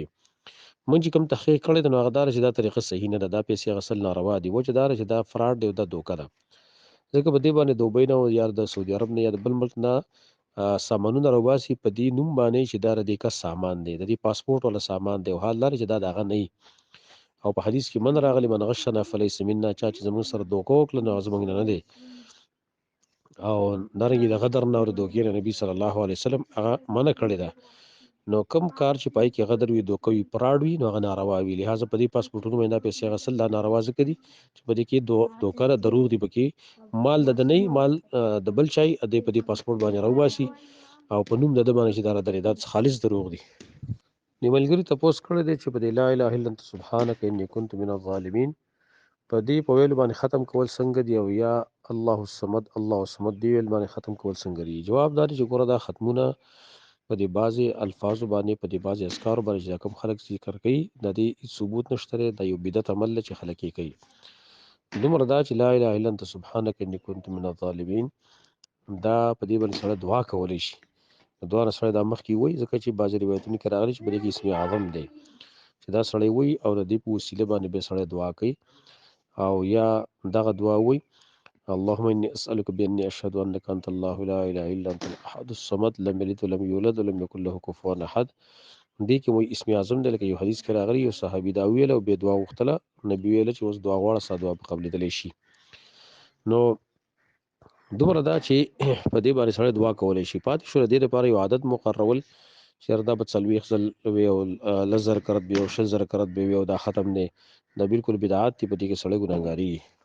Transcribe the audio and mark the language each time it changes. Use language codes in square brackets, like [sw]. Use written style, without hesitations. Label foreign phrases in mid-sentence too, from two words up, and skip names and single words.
[ps] موږ چې کوم تحقیق کړی دی نو هغه دا ده چې دا طریقه صحیح نه ده، دا پیسې اخیستل ناروا دي. وجه دا ده چې دا فراډ دی او دا دوکه ده. ځکه په دې باندې دوبۍ نه یا د سعودي عرب نه یا د بل ملک نه سامانونه راوباسي په دې نوم باندې چې دا د دې کس سامان دی، د دې پاسپورټ والا سامان دی، او حال دا دی چې دا د هغه نه وي. او په حدیث کې من راغلی [ar] من غشنا فلیس منا، [ps] چا چې زموږ سره دوکه وکړه نو هغه زموږ نه نه دی. او دارنګې د غدر نه او د دوکې نه نبي صلی الله علیه وسلم هغه منع کړې ده. نو کوم کار چې پای کې غدر وي، دوکه وي، فراډ وي، نو هغه ناروا وي. لهذا په دې پاسپورټونو باندې دا پیسې اخیستل دا ناروا ځکه دي چې په دې کې دوکه ده، دروغ دي پکې، مال د ده نه وي، مال د بل چا وي، دی په دې پاسپورټ باندې راوباسي او په نوم د ده باندې چې دا رادرې، دا خالص دروغ دي. د ملګري تپوس کړی دی چې په دې [ar] لا اله الا انت سبحانک انی کنت من الظالمین [ps] په دې په ویلو باندې ختم کول څنګه دي، او یا [ar] الله الصمد الله الصمد [ps] دې ویل باندې ختم کول څنګه دي؟ جواب دا دی چې ګوره دا ختمونه په دې بعضې الفاظو باندې، په دې بعضې اذکارو باندې چې دا کوم خلک ذکر کوي د دې هېڅ ثبوت نشته دی، دا یو بدعت عمل دی چې خلک یې کوي. دومره دا چې [ar] لا اله الا انت سبحانک انی کنت من الظالمین، [ps] دا په دې باندې سړی دعا کولی شي. د دعا نه سړی دا مخکې وایي، ځکه چې بعضې روایتونو کې راغلي چې په دې کې اسم اعظم دی چې دا سړی وایي او د دې په وسیله باندې بیا سړی دعا کوي، او یا دغه دعا وایي [ar] اللهم اني اسالك باني اشهد انك انت الله لا اله الا انت الاحد الصمد لم يلد ولم يولد ولم يكن له كفوا احد. [ps] دې کې وایي اسم اعظم دی، لکه یو حدیث کې راغلی یو صحابي دا ویله او بیا دعا وغوښتله، نبي ویله چې اوس دعا غواړه ستا دعا به قبلېدلی شي. نو دومره دا چې په دې باندې سړی دعا کولی شي. پاتې شو د دې لپاره یو عادت مقررول چې یاره دا به 40 ځل وي او 10,000 کرت به وي او 6,000 کرت به وي او دا ختم دی، دا بالکل بدعات دي، په دې کې سړی ګناهګارېږي.